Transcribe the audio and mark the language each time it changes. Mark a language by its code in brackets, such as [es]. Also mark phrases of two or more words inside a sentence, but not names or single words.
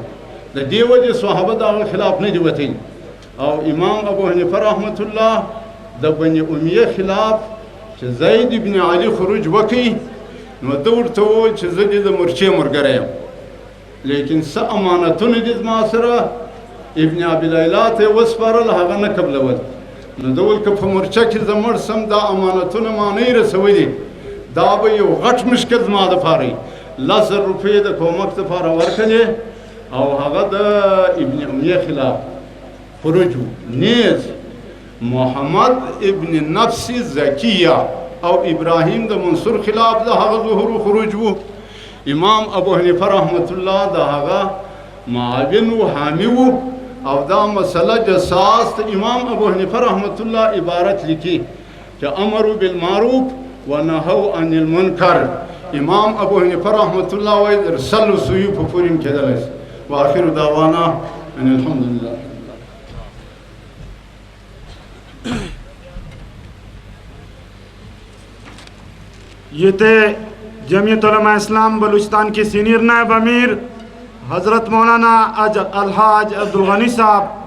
[ps] د دې وجې صحابه د هغه خلاف نه دي وتلي. او امام ابو حنیفه رحمت الله د بني امیه خلاف چې زید بن علي خروج وکړي نو ده ورته وویل چې زه دې د مرچې ملګری یم، لیکن څه امانتونه دي زما سره ابن ابي لیلا ته یې وسپارل، هغه نه قبلول. نو ده ویل که په مرچه کې زه مړ سم دا امانتونه ما نه یې رسولي، دا به یو غټ مشکل زما دپاره وي. 10,000 روپۍ د کومک دپاره ورکړلې او هغه د ابن امیه خلاف خروج و. نیز محمد ابن نفس زکیه او ابراهیم د منصور خلاف د هغه ظهور و خروج و. امام ابو حنیفه رحمت الله د هغه معاون و حامی و. او دا مسله جساس د امام ابو حنیفه رحمت الله عبارت لیکي چې [ar] امروا بالمعروف ونهوا عن المنکر. [ps] امام ابو حنیفه رحمت الله وایي ارسلوا سوی په پورې کېدلی شي. [ar] واخر دعوانا ان الحمد لله. [ur] یہ تھے جمیعت علماء اسلام بلوچستان کے سینیئر نائب امیر حضرت مولانا الحاج عبدالغنی صاحب